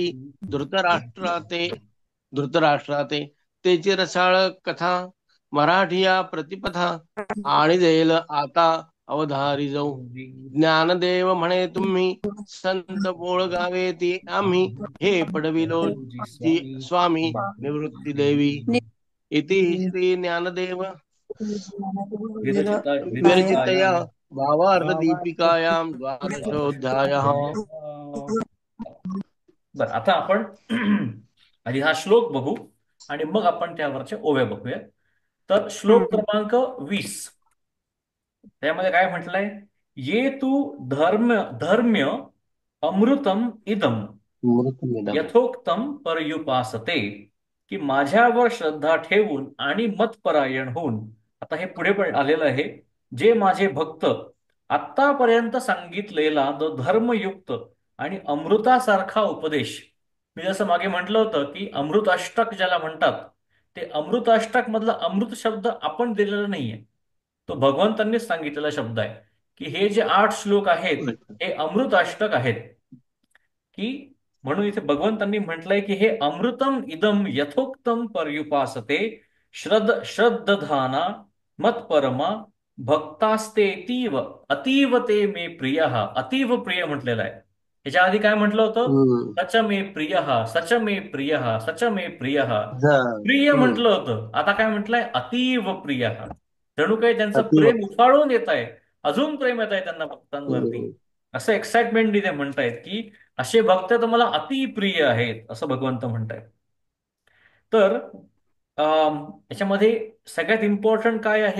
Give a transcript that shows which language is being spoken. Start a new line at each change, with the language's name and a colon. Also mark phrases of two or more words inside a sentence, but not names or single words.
Marathi: धृतराष्ट्राते धृतराष्ट्राते तेची रसाळ कथा, मराठिया प्रतिपथा आणि देईल आता अवधारी जाऊ. ज्ञानदेव म्हणे तुम्ही, संत बोळ गावे ती आम्ही. हे पडविलो गुरुजी ती स्वामी स्वामी निवृत्ती देवी.
Sanskrit: इति श्री ज्ञानदेव विरचिता विरचितया विरचितायाम भावार्थ भावार्थ दीपिकायां द्वादशोऽध्यायः.
Marathi: बर, आता आपण आधी हा श्लोक बघू आणि मग आपण त्यावरच्या ओव्या बघूया. तर श्लोक क्रमांक 20, त्यामध्ये काय म्हटलंय?
Sanskrit: ये तू धर्म्य अमृतम इदम मृतमिदम्. यथोक्तम पर्युपासते,
Marathi: की माझ्यावर श्रद्धा ठेवून आणि मतपरायण होऊन. आता हे पुढे पण आलेलं आहे. जे माझे भक्त आत्तापर्यंत सांगितलेला जो धर्मयुक्त आणि अमृतासारखा उपदेश, मी जसं मागे म्हटलं होतं की अमृत अष्टक ज्याला म्हणतात, ते अमृत अष्टक मधला अमृत शब्द आपण दिलेला नाहीये, तो भगवंतांनीच सांगितलेला शब्द आहे. की हे जे 8 श्लोक आहेत हे अमृत अष्टक आहेत. की म्हणून इथे भगवंतांनी म्हटलंय की हे
Sanskrit: अमृतम इदम यथोक्तम पर्युपासते, श्रद्धाना मत्परमा भक्तास्ते अतीव ते मे प्रिय.
Marathi: अतीव प्रिय म्हटलेलं आहे. ह्याच्या आधी काय म्हटलं होतं?
Sanskrit: सच मे प्रिय, सच मे प्रिय, सच मे प्रिय.
Marathi: प्रिय म्हटलं होतं, आता काय म्हटलंय? अतीव प्रिय. जणू काही त्यांचं अतिव. प्रेम उफाळून येत आहे, अजून प्रेम येत आहे त्यांना भक्तांवरती. असं एक्साइटमेंट इथे म्हणतायत की असे भक्त तर मला अतिप्रिय आहेत, असं भगवंत म्हणतायत. तर याच्यामध्ये सगळ्यात इम्पॉर्टंट काय आहे?